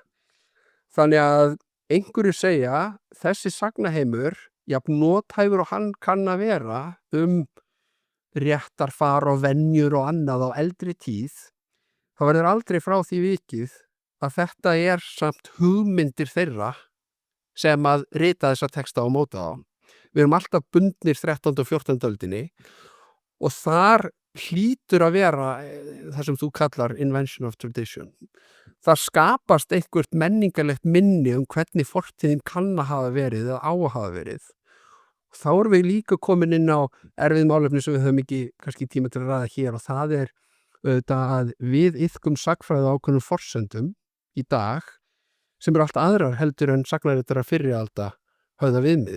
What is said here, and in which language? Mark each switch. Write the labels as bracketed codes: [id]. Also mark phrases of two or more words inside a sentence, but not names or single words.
[is] Þannig að einhverju segja, þessi sagnaheimur, jafn nothæfur og hann kann að vera réttarfar og venjur og annað á eldri tíð, þá verður aldrei frá því vikið að þetta samt hugmyndir þeirra sem að rita þessa texta og móta þá. Við erum alltaf bundnir 13. og 14. öldinni og þar hlýtur að vera það sem þú kallar [en] invention of tradition. [is] Það skapast einhvert menningarlegt minni hvernig fortíðin kann að hafa verið eða á að hafa verið. Þá erum við líka komin inn á erfið málefni sem við höfum ekki kannski tíma til að ræða hér og það auðvitað að við iðkum sagfræði ákveðnum forsendum í dag sem eru allt aðrar heldur en sagnaritarar fyrri alda höfða viðmiði.